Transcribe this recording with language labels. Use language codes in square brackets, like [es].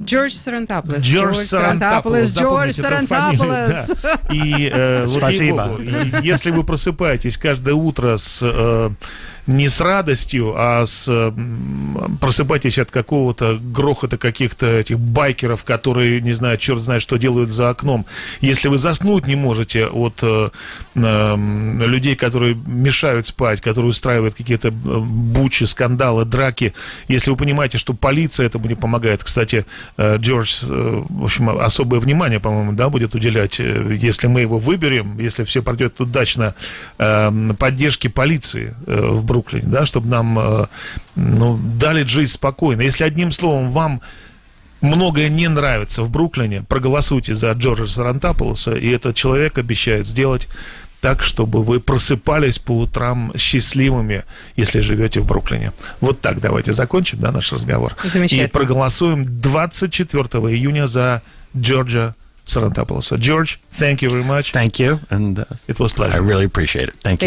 [ru] Джордж Sarantopoulos. Джордж Sarantopoulos. И Спасибо. если вы просыпаетесь каждое утро не с радостью, а просыпаетесь от какого-то грохота каких-то этих байкеров, которые, не знаю, черт знает, что делают за окном. Если вы заснуть не можете от людей, которые мешают спать, которые устраивают какие-то бучи, скандалы, драки, если вы понимаете, что полиция этому не помогает. Кстати, Джордж, в общем, особое внимание, по-моему, да, будет уделять, если мы его выберем, если все пройдет удачно, поддержке полиции в Бруклине, да, чтобы нам дали жить спокойно. Если одним словом вам многое не нравится в Бруклине, проголосуйте за Джорджа Сарантополоса, и этот человек обещает сделать так, чтобы вы просыпались по утрам счастливыми, если живете в Бруклине. Вот так давайте закончим, да, наш разговор. Замечательно. И проголосуем 24 июня за Джорджа Sarantopoulos. [en] George, thank you very much. Thank you, and It was a pleasure. I really appreciate it. Thank you.